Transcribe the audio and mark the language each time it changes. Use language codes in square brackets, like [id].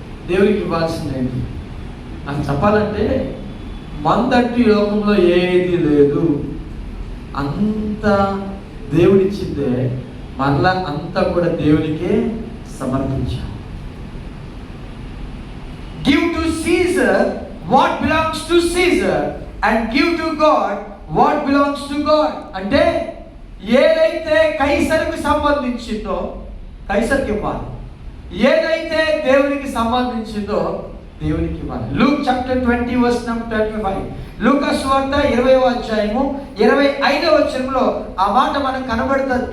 [te] దేవునికి ఇవ్వాల్సిందేంటి అని చెప్పాలంటే, మందంటూ ఈ లోకంలో ఏది లేదు. అంత దేవుడిచ్చిందే, మరలా అంతా కూడా దేవునికే సమర్పించాలి. [en] Give to Caesar what belongs to Caesar and give to God what belongs to God. [te] అంటే ఏదైతే కైసరుకు సంబంధించిందో కైసరుకి ఇవ్వాలి, ఏదైతే దేవునికి సంబంధించిందో దేవునికి ఇవ్వాలి. [en] Luke chapter 20 verse number 25. [te] లూకా సువార్త 20వ అధ్యాయము 25వ వచనంలో ఆ మాట మనకు కనబడుతుంది.